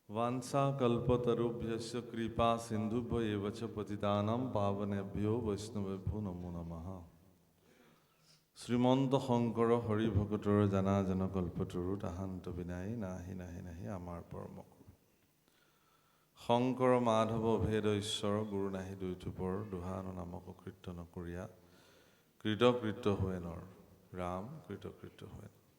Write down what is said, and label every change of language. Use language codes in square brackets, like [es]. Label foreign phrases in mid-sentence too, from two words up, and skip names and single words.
[sa] वांछा कल्पतरुभ्यश्च कृपा सिन्धुभ्य एव च पतितानां पावनेभ्यो वैष्णवेभ्यो नमो नमः। [as] শ্রীমন্ত শংকৰ হৰি ভকতৰ জানা জন কল্পতৰু তাহান্ত বিনাই নাহি নাহি নাহি আমাৰ পৰম গুৰু। শংকৰ মাধৱ ভেদ ঈশ্বৰ গুৰু নাহি দুইথুপৰ দুহান নামক কীৰ্তন কৰিয়া কৃতকৃত্য হয় নৰ ৰাম কৃতকৃত্য হয়।